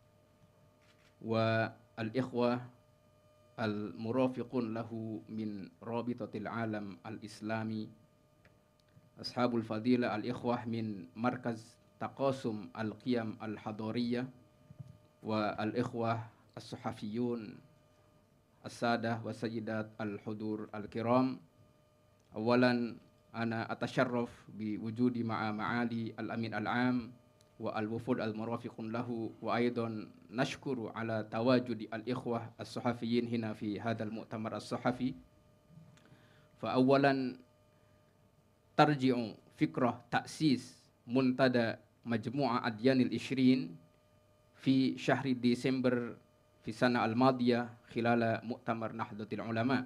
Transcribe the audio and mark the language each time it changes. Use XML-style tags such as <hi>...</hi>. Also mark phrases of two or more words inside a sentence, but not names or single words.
<ar>والإخوة المرافقون له من رابطة العالم الإسلامي أصحاب الفضيلة الإخوة من مركز تقاسم القيم الحضارية والإخوة الصحفيون السادة وسيدات الحضور الكرام. أولا أنا أتشرف بوجودي مع معالي الأمين العام والوفود المرافقون له وأيضا نشكر على تواجد الإخوة الصحفيين هنا في هذا المؤتمر الصحفي. فأولا ترجع فكرة تأسيس منتدى مجموعة أديان العشرين في شهر Desember في السنة الماضية خلال مؤتمر Nahdlatul Ulama.</ar>